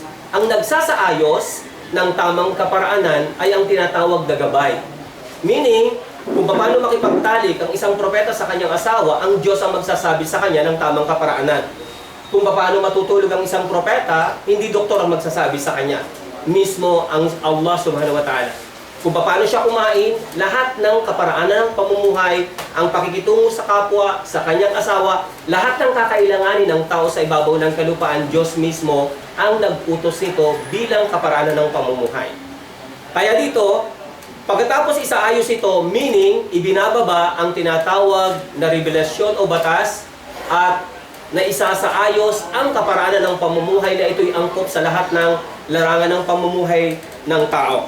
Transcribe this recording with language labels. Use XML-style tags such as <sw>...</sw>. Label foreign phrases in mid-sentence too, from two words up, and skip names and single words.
<tl>Ang nagsasaayos ng tamang kaparaanan ay ang tinatawag na gabay. Meaning, kung paano makipagtalik ang isang propeta sa kanyang asawa, ang Diyos ang magsasabi sa kanya ng tamang kaparaanan. Kung paano matutulog ang isang propeta, hindi doktor ang magsasabi sa kanya. Mismo ang Allah</tl> <ar>سبحانه وتعالى.</ar> <tl>Kung paano siya kumain, lahat ng kaparaanan ng pamumuhay, ang pakikitungo sa kapwa, sa kanyang asawa, lahat ng kakailanganin ng tao sa ibabaw ng kalupaan, Diyos mismo ang nag-utos nito bilang kaparaanan ng pamumuhay. Kaya dito, pagkatapos isaayos ito, meaning, ibinababa ang tinatawag na revelasyon o batas at na isasaayos ang kaparaanan ng pamumuhay na ito'y angkop sa lahat ng larangan ng pamumuhay ng tao.</tl>